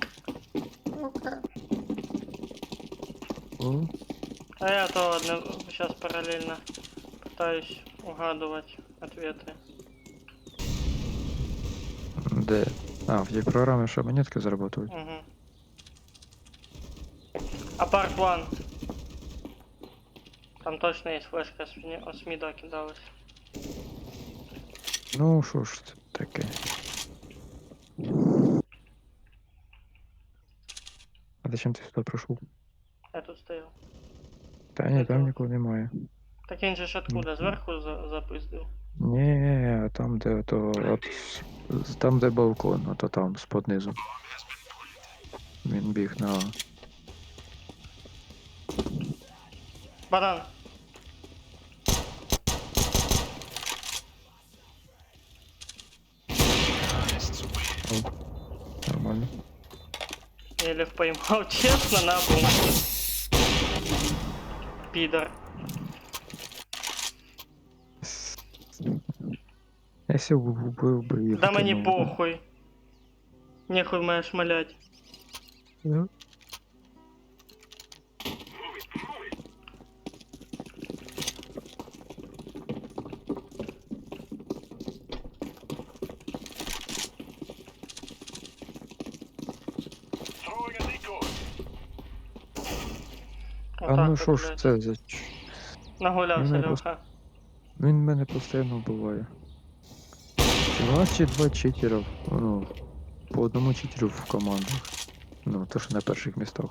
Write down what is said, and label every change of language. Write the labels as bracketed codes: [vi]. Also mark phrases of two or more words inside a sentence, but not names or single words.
[ru] О, А я то сейчас параллельно пытаюсь угадывать ответы. [uk] де? А, в тій програмі, що монетки заработають. Угу. А парт 1. Там точно есть флешка с мида кидалась. Ну, що ж це таке? А зачем ти сюди прийшов? [ru] Я тут стоял. [uk] Та ні, там нікого немає. Так він же ж откуда? Зверху запиздив. Ні, там де то там де балкон, ото там з-под низу. Він біг на. Банан. Нормально. [ru] Еле поймал, честно, на бум. Пидор. [uk] Якщо б убив би їх. Да то мені ну, похуй. Нехуй мене шмалять. ну, [en] Throwing a decoy. [uk] А ну що ж це за. Нагулявся, Мене Леха. Він мене постійно вбиває. Чи у вас чи два читера, ну, по одному читеру в командах. Ну, то що на перших містах.